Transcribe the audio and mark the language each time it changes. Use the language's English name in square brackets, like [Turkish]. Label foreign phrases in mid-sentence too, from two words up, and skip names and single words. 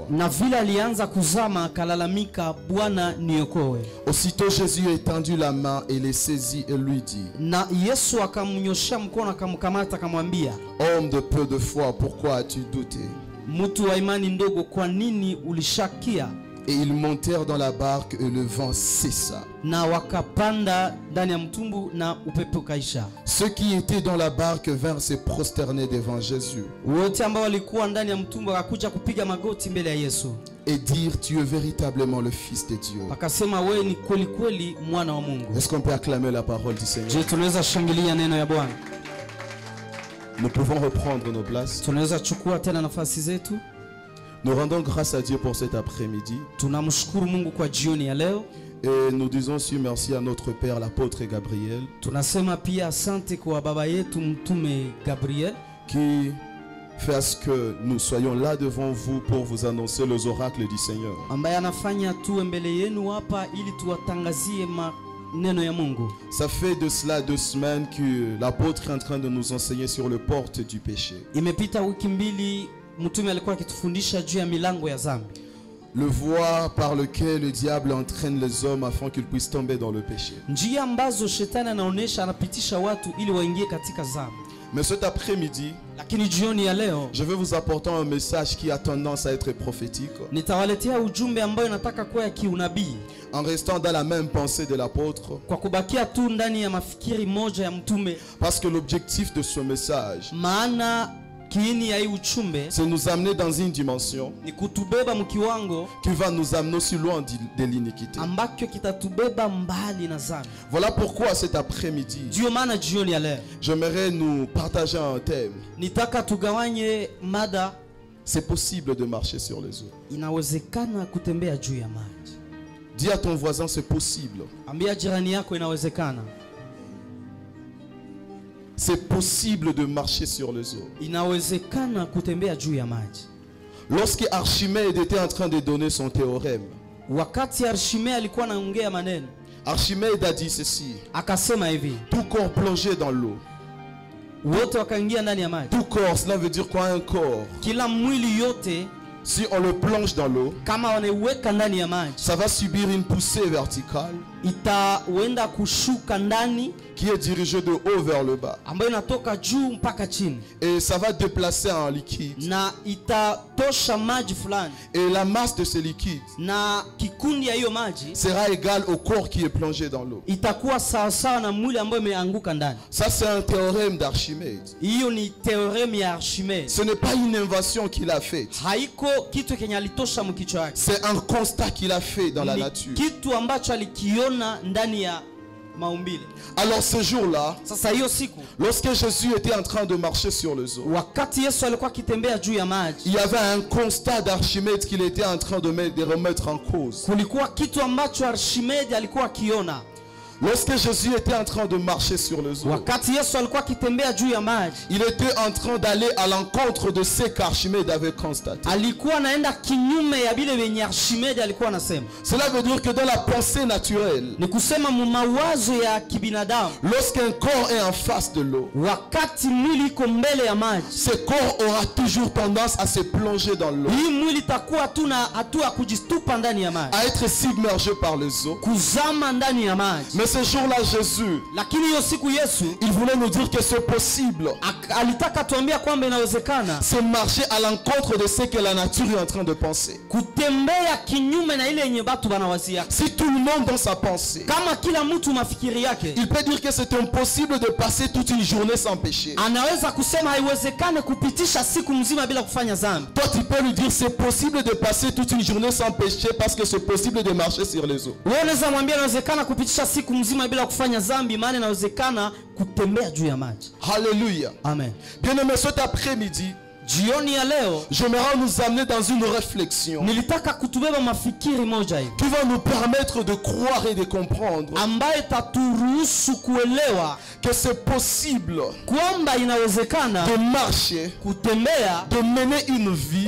[Swahili] Na vile alianza kuzama akalalamika, Bwana niokoe. [French] Aussitôt Jésus étendit la main et les saisit et lui dit, [Swahili] na Yesu akamnyoshia mkono akamkamata akamwambia, [French] homme de peu de foi, pourquoi as-tu douté? [Swahili] Mtu wa imani ndogo, kwa nini ulishakia? [French] Et ils montèrent dans la barque et le vent cessa. [Swahili] Na wakapanda ndani ya mtumbu na upepo kaisha. [French] Ceux qui étaient dans la barque vinrent se prosterner devant Jésus. [Swahili] Wote ambao walikuwa ndani ya mtumbu wakakuja kupiga magoti mbele ya Yesu. [French] Et dire, tu es véritablement le Fils de Dieu. [Swahili] Akasema wewe ni kweli kweli mwana wa Mungu. [French] Est-ce qu'on peut acclamer la parole du Seigneur? [Swahili] Je tunaweza shangilia neno ya Bwana. [French] Nous pouvons reprendre nos places. [Swahili] Tunaweza chukua tena nafasi zetu. [French] Nous rendons grâce à Dieu pour cet après-midi. [Swahili] Tunamshukuru Mungu kwa jioni ya leo. [French] Et nous disons aussi merci à notre Père l'apôtre Gabriel. [Swahili] Tunasema pia asante kwa baba yetu mtume Gabriel [French] qui fait à ce que nous soyons là devant vous pour vous annoncer les oracles du Seigneur. [Swahili] ambaye anafanya tuwe mbele yenu hapa ili tuwatangazie maneno ya Mungu. [French] Ça fait de cela 2 semaines que l'apôtre est en train de nous enseigner sur le porte du péché. [Swahili] Imepita wiki mbili mtume alikuwa akitufundisha juu ya milango ya dhambi. [French] Le voie par lequel le diable entraîne les hommes afin qu'ils puissent tomber dans le péché. [Swahili] Njia ambazo shetani anaonesha anapitisha watu ili waingie katika dhambi. [French] Mais cet après-midi, [Swahili] lakini jioni ya leo [French] je vais vous apporter un message qui a tendance à être prophétique. [Swahili] Nitawaletea ujumbe ambayo nataka kuwa ya kiunabii. [French] En restant dans la même pensée de l'apôtre. [Swahili] Kwa kubakia tu ndani ya mafikiri moja ya mtume. [French] Parce que l'objectif de ce message, [Swahili] maana kiini ya hii uchumbe, [French] c'est nous amener dans une dimension [Swahili] ni kutubeba mkiwango [French] qui va nous amener aussi loin de l'iniquité. [Swahili] Ambakyo kitatubeba mbali na dhambi. [French] Voilà pourquoi cet après-midi, [Swahili] ndio maana jioni ya leo [French] j'aimerais nous partager un thème. [Swahili] Nitaka tugawanye mada. [French] C'est possible de marcher sur les eaux. [Swahili] Inawezekana kutembea juu ya maji. [French] Dis à ton voisin, c'est possible. [Swahili] Ambia jirani yako inawezekana. [French] C'est possible de marcher sur les eaux. [Swahili] Inawezekana kutembea juu ya maji. [French] Lorsque Archimède était en train de donner son théorème, [Swahili] wakati Archimède alikuwa anaongea maneno, [French] Archimède a dit ceci: [Swahili] akasema hivi, [French] tout corps plongé dans l'eau [Swahili] wote wakaingia ndani ya maji. [French] Tout corps, cela veut dire quoi un corps? [Swahili] Kila mwili yote [French] Si on le plonge dans l'eau, [Swahili] kama wanaiweka ndani ya maji, [French] ça va subir une poussée verticale [Swahili] itawenda kushuka ndani, [French] qui est dirigée de haut vers le bas. [Swahili] ambayo inatoka juu mpaka chini, [French] Et ça va déplacer un liquide. [Swahili] na itatosha maji fulani, [French] Et la masse de ce liquide [Swahili] na kikundi ya hiyo maji [French] sera égale au corps qui est plongé dans l'eau. [Swahili] itakuwa sawa sawa na mwili ambayo imeanguka ndani. [French] Ça, c'est un théorème d'Archimède. [Swahili] Hiyo ni teoremu ya Archimedes. [French] Ce n'est pas une invention qu'il a faite. [Swahili] Haiko kitu kenye alitosha mkichwa yake, [French] C'est un constat qu'il a fait dans la [Swahili] ni [French] nature. [Swahili] kitu ambacho alikiona ndani ya maumbile. [French] Alors ce jour-là, [Swahili] Sasa hiyo siku, [French] lorsque Jésus était en train de marcher sur les eaux, [Swahili] wakati Yesu alikuwa akitembea juu ya maji, [French] il y avait un constat d'Archimède qu'il était en train de remettre en cause. [Swahili] kulikuwa kitu ambacho Archimedes alikuwa akiona. [French] Lorsque Jésus était en train de marcher sur les eaux, [Swahili] Wakati Yesu alikuwa akitembea juu ya maji, [French] il était en train d'aller à l'encontre de ce qu'Archimède avait constaté. [Swahili] alikuwa anaenda kinyume ya vile venye Archimedes alikuwa anasema. [French] Cela veut dire que dans la pensée naturelle, [Swahili] Ni kusema mu mawazo ya kibinadamu, [French] lorsqu'un corps est en face de l'eau, [Swahili] wakati mwili iko mbele ya maji, [French] ce corps aura toujours tendance à se plonger dans l'eau, [Swahili] hii mwili itakuwa tu na hatua ya kujitupa ndani ya maji, [French] à être submergé par les eaux. [Swahili] kuzama ndani ya maji. [French] Mais ce jour-là, Jésus, [Swahili] Lakini hiyo siku Yesu [French] il voulait nous dire que c'est possible. [Swahili] alitaka tuambia kwamba inawezekana [French] C'est marcher à l'encontre de ce que la nature est en train de penser. [Swahili] kutembea kinyume na ile yenye batu banawazia. [French] Si tout le monde dans sa pensée, [Swahili] Kama kila mtu mafikiri yake, [French] il peut dire que c'est impossible de passer toute une journée sans péché. [Swahili] anaweza kusema haiwezekane kupitisha siku mzima bila kufanya dhambi. [French] Toi, tu peux lui dire c'est possible de passer toute une journée sans péché parce que c'est possible de marcher sur les eaux. [Swahili] Wewe unaweza mwambia inawezekana kupitisha siku mzima bila kufanya dhambi, maana inawezekana kutembea juu ya maji. [French] Alléluia. Amen. Bien-aimés, cet après-midi, [Swahili] Jioni ya leo [French] j'aimerais nous amener dans une réflexion [Swahili] nilitaka kutubeba mafikiri moja hivi [French] qui va nous permettre de croire et de comprendre [Swahili] ambayo itaturuhusu kuelewa [French] que c'est possible [Swahili] kwamba inawezekana [French] de marcher, [Swahili] kutembea, [French] de mener une vie